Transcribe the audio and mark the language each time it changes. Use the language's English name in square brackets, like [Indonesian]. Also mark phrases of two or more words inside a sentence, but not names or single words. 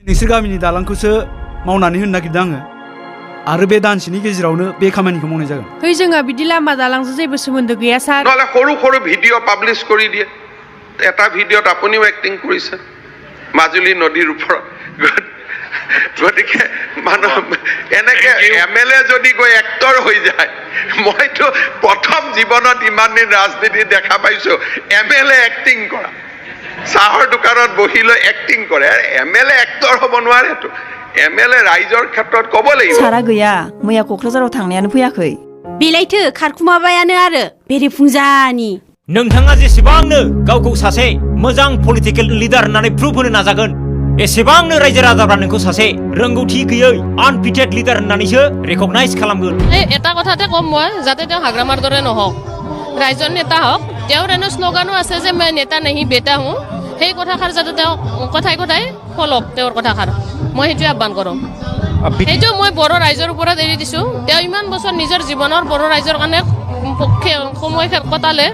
[Bodo] नोंसोर गामिनि दालांखौसो मावनानै होनो नागिरदों आङो आरो बे दानसेनि गेजेरावनो बे खामानिखौ मावनाय जागोन है जोंहा बिदि लामा दालांजों जेबो सोमोन्दो गैया सार [Assamese] নহলে সৰু সৰু ভিডিঅ' পাব্লিছ কৰি দিয়ে এটা ভিডিঅ'ত আপুনিও এক্টিং কৰিছে মাজুলী নদীৰ ওপৰত গতিকে মানুহ এনেকে এমএলএ যদি গৈ এক্টৰ হৈ যায় মইতো প্ৰথম জীৱনত ইমান দিন ৰাজনীতি দেখা পাইছো এমএলএ এক্টিং কৰা চাহৰ দোকানত বহি লৈ এক্টিং কৰে এমএলএ এক্টৰ হ'ব নোৱাৰেতো এমএলএ ৰাইজৰ ক্ষেত্ৰত ক'ব লাগিব [Bodo] सारा गैया मैया क'क्राझाराव थांनायानो फैयाखै बेलायथो खारखुमाबायानो आरो बेरेफुंजानि नोंथाङा जेसेबांनो गावखौ सासे मोजां [English] political leader [Bodo] होननानै प्रुफ होनो नाजागोन एसेबांनो रायजो राजाफ्रा नोंखौ सासे रोंगौथि गैयै [English] unfitted leader [Bodo] होननानैसो रेकगनाइज खालामगोन [Assamese] এটা কথাতে কম মই যাতে তেওঁ হাগ্ৰামাৰ দৰে নহওক ৰাইজৰ নেতা হওক তেওঁৰ এনে স্লোগানো আছে যে মই [Hindi] नेता नहीं बेटा [Assamese] হওঁ সেই কথাষাৰ যাতে তেওঁ কথাই কথাই ফলক তেওঁৰ কথাষাৰ মই সেইটো আহ্বান কৰোঁ সেইটো মই বড়ো ৰাইজৰ ওপৰত এৰি দিছোঁ তেওঁ ইমান বছৰ নিজৰ জীৱনৰ বড়ো ৰাইজৰ কাৰণে সময় কটালে